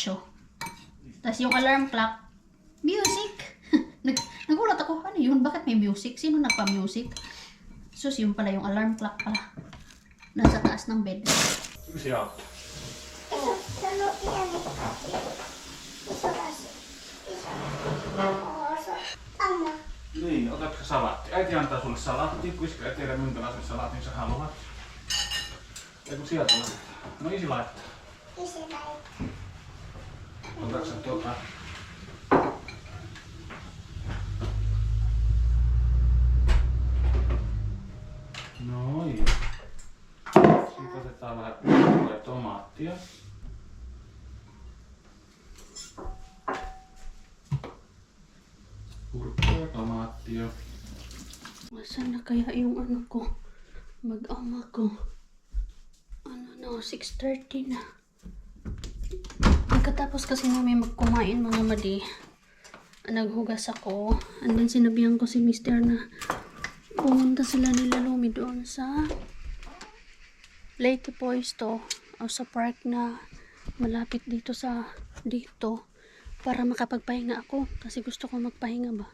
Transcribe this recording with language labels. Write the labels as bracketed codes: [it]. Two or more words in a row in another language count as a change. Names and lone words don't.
[tl] Tapos yung [en] alarm clock, [tl] music! Nagulat ako, ano yun? Bakit may music? Sino nagpa-music? Sus, yun pala yung [en] alarm clock [tl] pala. Nasa taas ng bed. Siap. Sano yan? Iso kasi. [fi] Anna. Niin, otatko salaatti? Äiti antaa sulle salaatti, koska et tiedä minkälaisen salaatin sä haluat. Ja kun sieltä laittaa. No isi laittaa. Isi laittaa. Otatko sä tuota? Noin. Sitten otetaan vähän kurkkua ja tomaattia. Kurkkua ja tomaattia. [tl] Saan na kaya yung ano ko? Mag-ama ko. Ano na, 6:30 na. Pagkatapos kasi namin magkumain mga madi, naghugas ako. [en] And then [tl] sinabihan ko si Mr. na pumunta sila nila Lumi doon sa Lake Poisto o sa park na malapit dito para makapagpahinga ako kasi gusto ko magpahinga ba.